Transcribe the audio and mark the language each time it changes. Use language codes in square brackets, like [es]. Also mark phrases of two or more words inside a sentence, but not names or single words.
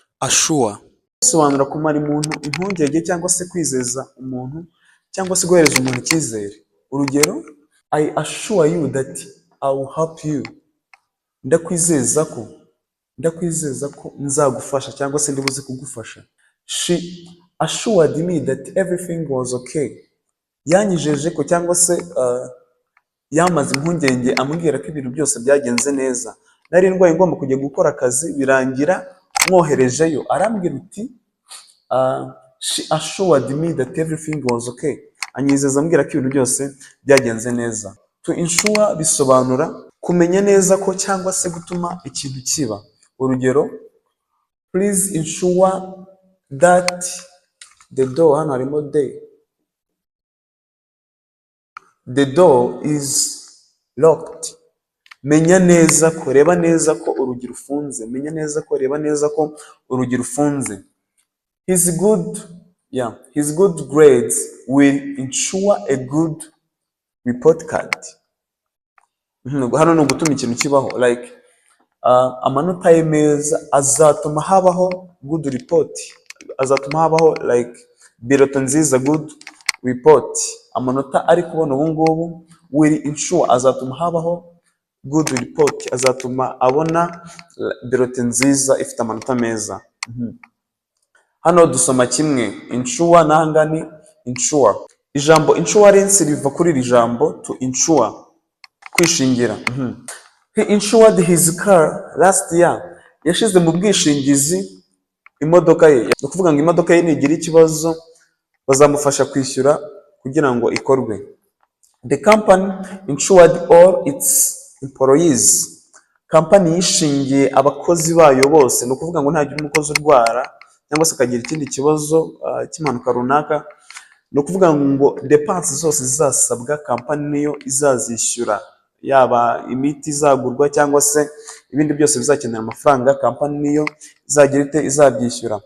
[rw] Assure bisobanura kumara umuntu impungenge cyangwa se kwizeza umuntu cyangwa se guhereza umuntu icyizere. Urugero, [en] I assure you that I will help you. [rw] Ndakwizeza ko nzagufasha cyangwa se ndibuze kugufasha. [en] She assured me that everything was okay. [rw] Yanyijeje ko cyangwa se yamaze impungenge ambwira ko ibintu byose byagenze neza. Nari ndwaye ngomba kujya gukora akazi birangira mwoherejeyo. Arambwira uti [en] she assured me that everything was okay. [rw] Anyizeza ambwira ko ibintu byose byagenze neza. [en] To insure [rw] bisobanura kumenya neza ko cyangwa se gutuma ikintu kiba. Urugero, [en] please insure that the door, [rw] hano harimo [en] the door is locked. [rw] Menya neza ko, reba neza ko urugi rufunze. Menya neza ko, reba neza ko urugi rufunze. [en] His good grades will ensure a good report card. [rw] Hano ni ugutuma ikintu kibaho, like amanota ye meza azatuma habaho [en] good report, [rw] azatuma habaho like [en] biroto nziza, good report. [rw] Amanota ari kubona ubu ngubu [en] will ensure, [rw] azatuma habaho [en] good report, [rw] azatuma abona biroto nziza ifite amanota meza. Hano dusoma kimwe, insure nangani insure. Ijambo insurance riva kuri iri jambo [en] to insure, [rw] kwishingira. [en] He insured his car last year. [rw] Yashize mu bwishingizi imodoka ye. Ni ukuvuga ngo imodoka ye nigira ikibazo bazamufasha kwishyura kugira ngo ikorwe. [en] The company insured all its employees. [rw] Company yishingiye abakozi bayo bose. Ni ukuvuga ngo ntagira umukozi urwara cyangwa se akagira ikindi kibazo cy'impanuka runaka. Ni ukuvuga ngo depense zose zizasabwa company niyo izazishyura, yaba imiti izagurwa cyangwa se ibindi byose bizakenera amafaranga, company niyo izagira izabyishyura.